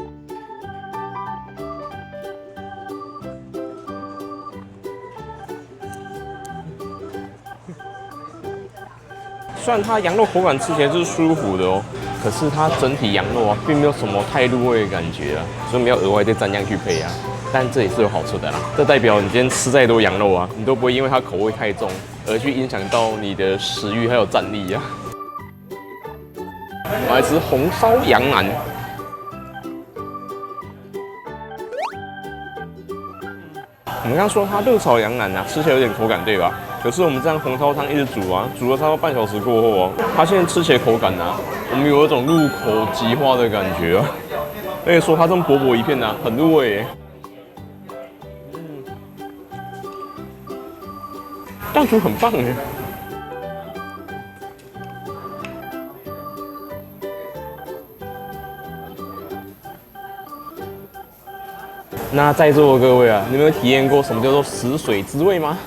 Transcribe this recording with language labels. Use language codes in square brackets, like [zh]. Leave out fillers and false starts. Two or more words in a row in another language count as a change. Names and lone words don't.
[zh] 雖然它羊肉口感吃起來是舒服的哦，可是它整體羊肉啊，並沒有什麼太入味的感覺啊，所以我們要額外再蘸醬去配啊。但這也是有好處的啦，這代表你今天吃再多羊肉啊，你都不會因為它口味太重而去影響到你的食慾還有戰力啊。我來吃紅燒羊腩。我們剛剛說它熱炒羊腩啊，吃起來有點口感，對吧？可是我們這樣紅燒湯一直煮啊，煮了差不多半小時過後啊，它現在吃起來口感啊，我們有一種入口即化的感覺啊。而且說它這麼薄薄一片啊，很入味耶。這樣煮很棒哎。那在座的各位啊，你们有體驗過什麼叫做死水之味嗎？